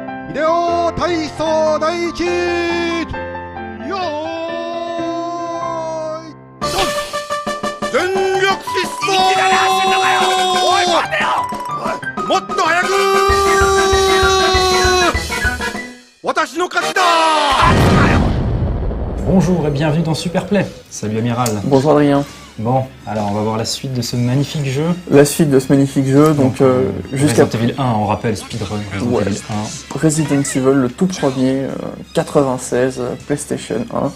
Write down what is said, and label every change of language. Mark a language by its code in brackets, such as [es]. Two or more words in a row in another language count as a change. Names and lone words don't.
[ja] 秀夫体操第一よーいドン全力疾走おい待てよもっと早く私の勝ちだ。 [fr] Bonjour et bienvenue dans Superplay. Salut Amiral. Bonjour Adrien. Bon, alors on va voir la suite de ce magnifique jeu. La suite de ce magnifique jeu, donc Resident Evil 1, on rappelle, speedrun. Resident Evil, le tout premier, 96, PlayStation 1.